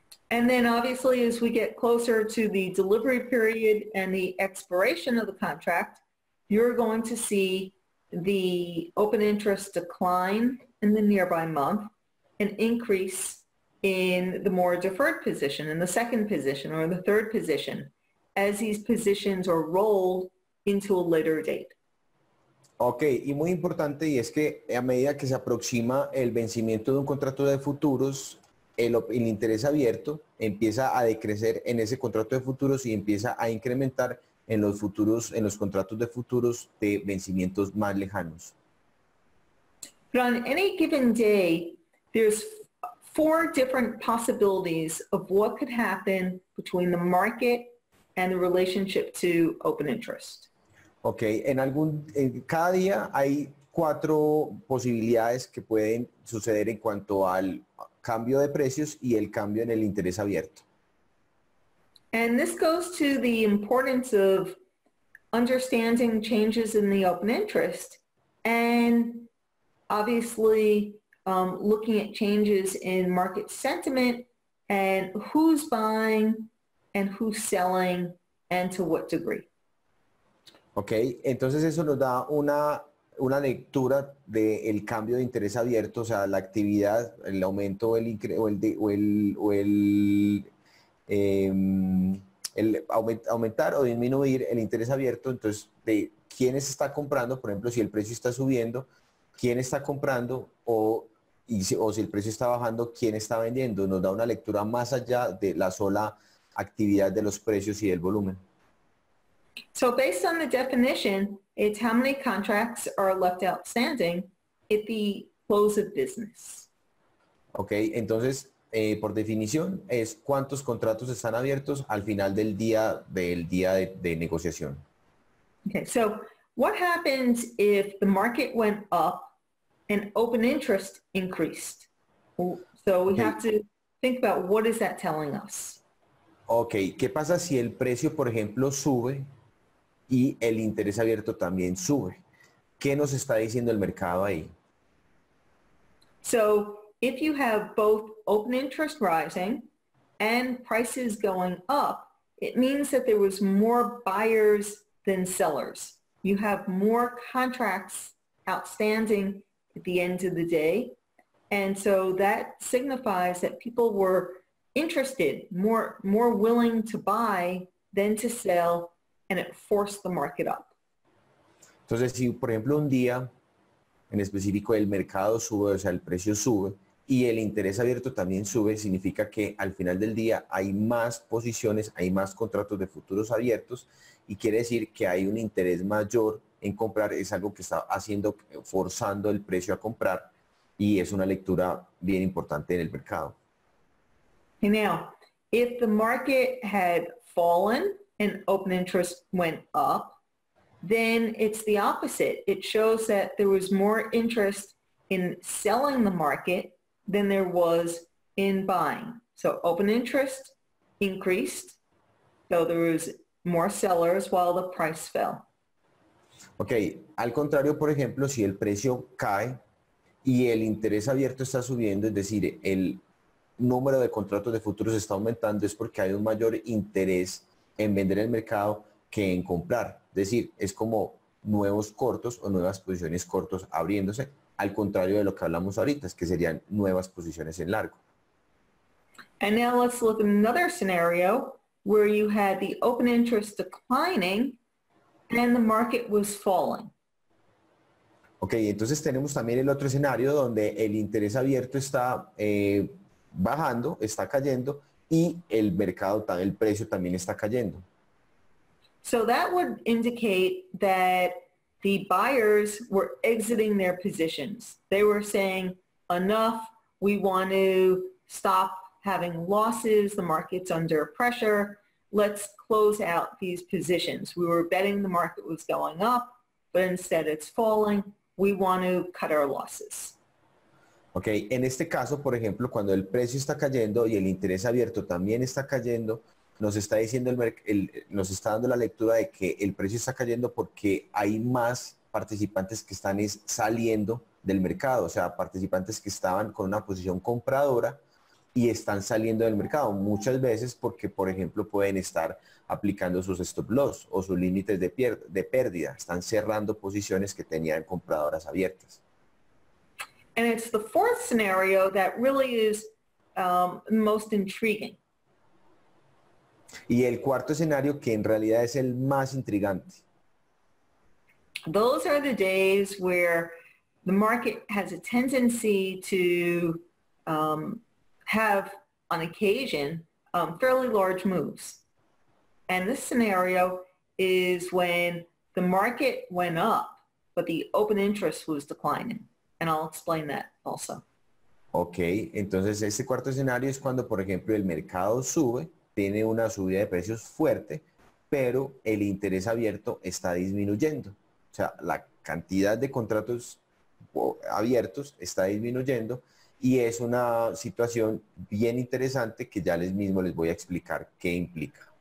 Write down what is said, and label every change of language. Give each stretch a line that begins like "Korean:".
English: And then obviously as we get closer to the delivery period and the expiration of the contract, you're going to see the open interest decline in the nearby month and increase in the more deferred position, in the second position or the third position, as these positions are rolled into a later date.
Spanish: Ok, y muy importante, y es que a medida que se aproxima el vencimiento de un contrato de futuros, el interés abierto empieza a decrecer en ese contrato de futuros y empieza a incrementar en los futuros, en los contratos de futuros de vencimientos más lejanos.
English: But on any given day, there's 4 different possibilities of what could happen between the market and the relationship to open interest.
Spanish: Ok, en cada día hay 4 posibilidades que pueden suceder en cuanto al cambio de precios y el cambio en el interés abierto.
English: And this goes to the importance of understanding changes in the open interest and obviously looking at changes in market sentiment and who's buying and who's selling and to what degree.
Spanish: Ok, entonces eso nos da una lectura del cambio de interés abierto, o sea, la actividad, el aumento aumentar o disminuir el interés abierto, entonces de quiénes está comprando, por ejemplo, si el precio está subiendo, quién está comprando o si el precio está bajando, quién está vendiendo. Nos da una lectura más allá de la sola actividad de los precios y del volumen.
English: So based on the definition, it's how many contracts are left outstanding at the close of business.
Spanish: Ok, entonces, por definición, es cuántos contratos están abiertos al final del día de negociación.
English: Okay, so what happens if the market went up and open interest increased? So we have to think about what is that telling us?
Spanish: Ok, ¿qué pasa si el precio, por ejemplo, sube y el interés abierto también sube? ¿Qué nos está diciendo el mercado ahí?
English: So if you have both open interest rising and prices going up, it means that there was more buyers than sellers. You have more contracts outstanding at the end of the day. And so that signifies that people were interested, more willing to buy than to sell, and it forced the market up.
Spanish: Entonces, si por ejemplo un día en específico el mercado sube, o sea, el precio sube y el interés abierto también sube, significa que al final del día hay más posiciones, hay más contratos de futuros abiertos y quiere decir que hay un interés mayor en comprar, es algo que está haciendo, forzando el precio a comprar y es una lectura bien importante en el mercado.
English: Okay, now, if the market had fallen and open interest went up, then it's the opposite. It shows that there was more interest in selling the market than there was in buying. So open interest increased, so there was more sellers while the price fell.
Spanish: Ok, al contrario, por ejemplo, si el precio cae y el interés abierto está subiendo, es decir, el número de contratos de futuros está aumentando, es porque hay un mayor interés en vender el mercado que en comprar. Es decir, es como nuevos cortos o nuevas posiciones cortos abriéndose, al contrario de lo que hablamos ahorita, es que serían nuevas posiciones en largo.
English: And now let's look at another scenario where you had the open interest declining and the market was falling.
Spanish: Ok, entonces tenemos también el otro escenario donde el interés abierto está bajando, está cayendo y el mercado, el precio también está cayendo.
English: So that would indicate that the buyers were exiting their positions. They were saying, enough, we want to stop having losses, the market's under pressure, let's close out these positions. We were betting the market was going up, but instead it's falling. We want to cut our losses.
Spanish: Ok, en este caso, por ejemplo, cuando el precio está cayendo y el interés abierto también está cayendo, nos está diciendo nos está dando la lectura de que el precio está cayendo porque hay más participantes que están saliendo del mercado, o sea, participantes que estaban con una posición compradora y están saliendo del mercado, muchas veces porque, por ejemplo, pueden estar aplicando sus stop loss o sus límites de pérdida, están cerrando posiciones que tenían compradoras abiertas.
English: And it's the fourth scenario that really is most intriguing.
Spanish: Y el cuarto escenario, que en realidad es el más intrigante.
English: Those are the days where the market has a tendency to have, on occasion, fairly large moves. And this scenario is when the market went up, but the open interest was declining. And I'll explain that also.
Spanish: Ok, entonces este cuarto escenario es cuando, por ejemplo, el mercado sube, tiene una subida de precios fuerte, pero el interés abierto está disminuyendo. O sea, la cantidad de contratos abiertos está disminuyendo y es una situación bien interesante que ya mismo les voy a explicar qué implica.